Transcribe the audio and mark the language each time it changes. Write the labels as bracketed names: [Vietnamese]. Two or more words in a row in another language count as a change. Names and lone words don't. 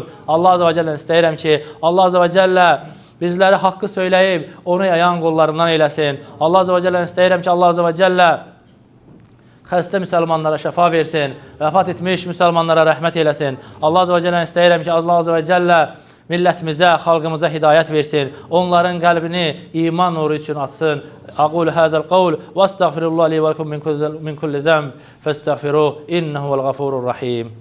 [Azerbaijani] Allah Azze və Cəllədən istəyirəm ki, Allah Azze və Cəllə bizləri haqqı söyləyib, onu yayan qollarından eyləsin. Allah Azze və Cəllədən istəyirəm ki, Allah Azze və Cəllə xəstə müsəlmanlara şəfa versin, vəfat etmiş müsəlmanlara rəhmət eləsin. Allah Azze və Cəllədən istəyirəm ki, Allah Azze və Cəllə millətimizə, xalqımıza hidayət versin. Onların qəlbini iman nuru üçün açsın. [Arabic] أقول هذا القول وأستغفر الله لي ولكم من كل ذنب فاستغفروه إنه الغفور الرحيم.